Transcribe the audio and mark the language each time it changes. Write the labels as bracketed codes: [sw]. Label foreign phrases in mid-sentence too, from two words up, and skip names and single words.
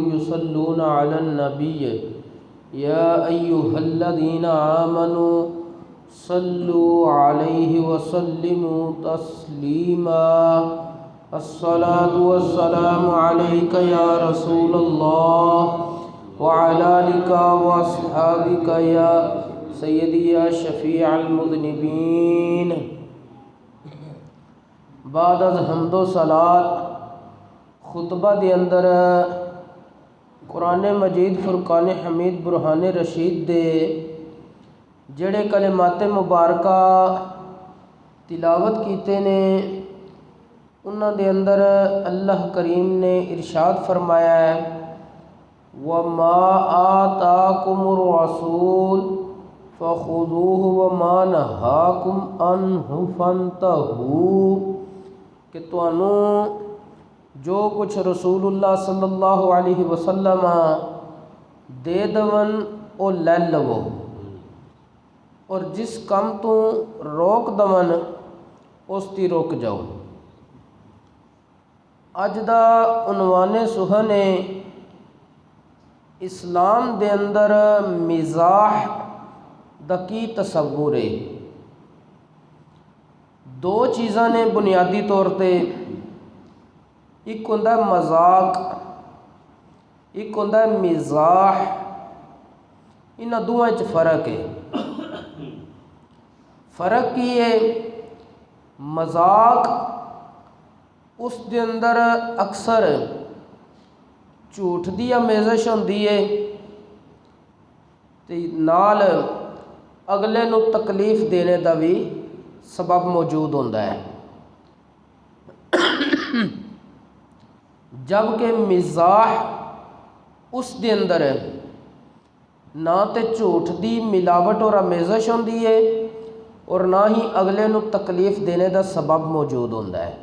[ar] يصلون على النبي يا أيها الذين آمنوا صلوا عليه وسلموا تسليما الصلاة والسلام عليك يا رسول الله وعلى آلك وأصحابك يا سیدی یا شفیع المذنبین۔ [pa] بعد از حمد و صلات خطبہ دے اندر قرآن مجید فرقان حمید برہان رشید دے جڑے کلمات مبارکہ تلاوت کیتے نے انہاں دے اندر اللہ کریم نے ارشاد فرمایا ہے [ar] وَمَا آتَاكُمُ الرَّسُولُ فَخُذُوهُ وَمَا نَهَاكُمْ عَنْهُ فَانْتَهُوا [pa] کہ تانوں جو کچھ رسول اللہ [ar] صلی اللہ علیہ وسلم [pa] دے دون او لے لو اور جس کم تو روک دون اس تی روک جاؤ۔ اج دا عنوان سخن ہے اسلام دے اندر مزاح دا کی تصور ہے۔ دو چیزاں نے بنیادی طور تے، ایک ہوندا ہے مذاق، ایک ہوندا ہے مزاح۔ انہاں دوواں وچ فرق ہے۔ فرق کی ہے؟ مذاق اس دے اندر اکثر جھوٹ دی آمیزش ہوندی ہے تے نال اگلے نو تکلیف دینے دا بھی سبب موجود ہوتا ہے، جبکہ مزاح اس دے اندر نہ تے جھوٹ دی ملاوٹ اور آمیزش ہوندی ہے اور نہ ہی اگلے نو تکلیف دینے دا سبب موجود ہوتا ہے۔